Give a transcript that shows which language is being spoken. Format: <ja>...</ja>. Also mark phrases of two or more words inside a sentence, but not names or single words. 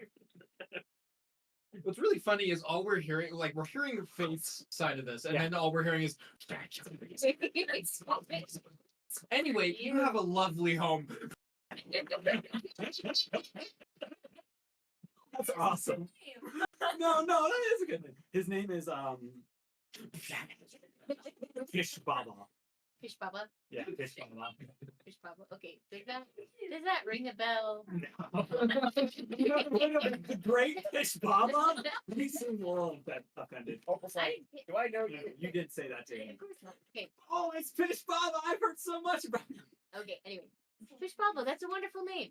<en>What's really funny is all we're hearing, like we're hearing Faith's side of this, and then all we're hearing is. Anyway, you have a lovely home. That's awesome. No, that is a good name. His name is Pish-ba-ba. Pish-ba-ba. Yeah, Pish-ba-ba. Pish-ba-ba. Okay, does that ring a bell? No. The great Pish-ba-ba? He seemed a little offended. Opal's like, do I know you? You did say that to him. Of course not. Okay. Oh, it's Pish-ba-ba. I've heard so much about you. Okay. Anyway, Pish-ba-ba. That's a wonderful name.</en>